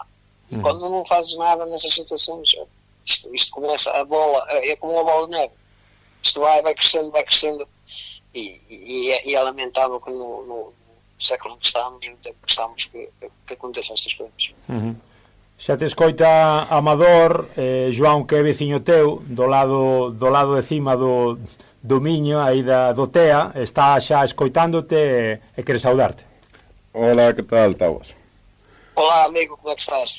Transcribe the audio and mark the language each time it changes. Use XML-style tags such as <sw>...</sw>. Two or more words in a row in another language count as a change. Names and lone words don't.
<pt>E quando não fazes nada nessas situações, isto começa, a bola é como uma bola de neve. Isto vai crescendo E é lamentável que no século que estamos, no tempo que estamos, que aconteçam estas coisas.</pt> <gl>Xa te escoita Amador, João, que é veciño teu, do lado de cima do Miño, aí do TEA, está xa escoitándote e quere saudarte. Hola, que tal, Tabas?</gl> <pt>Olá, amigo, como é que estás?</pt>